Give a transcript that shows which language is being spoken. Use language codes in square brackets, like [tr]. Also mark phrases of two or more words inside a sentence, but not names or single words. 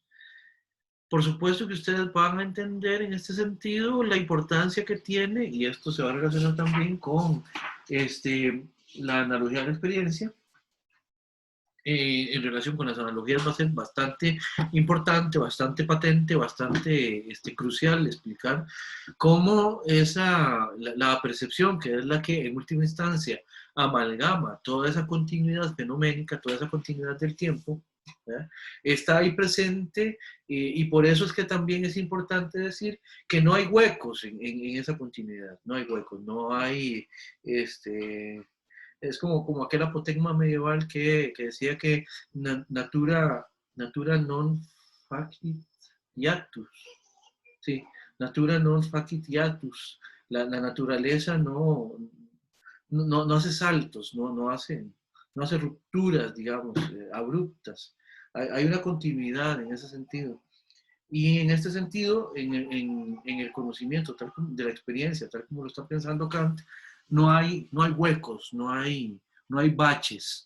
[es] Por supuesto que ustedes van a entender en este sentido la importancia que tiene, y esto se va a relacionar también con la analogía de la experiencia, en relación con las analogías va a ser bastante importante, bastante patente, bastante crucial explicar cómo la percepción, que es la que en última instancia amalgama toda esa continuidad fenoménica, toda esa continuidad del tiempo, ¿verdad? Está ahí presente y por eso es que también es importante decir que no hay huecos en esa continuidad, no hay huecos, no hay es como aquel apotegma medieval que decía que [la] natura non facit hiatus. Sí, natura non facit hiatus. [es] La naturaleza no hace saltos, no hace rupturas, digamos, abruptas. Hay una continuidad en ese sentido. Y en este sentido, en el conocimiento tal como, de la experiencia, tal como lo está pensando Kant, no hay huecos, no hay baches.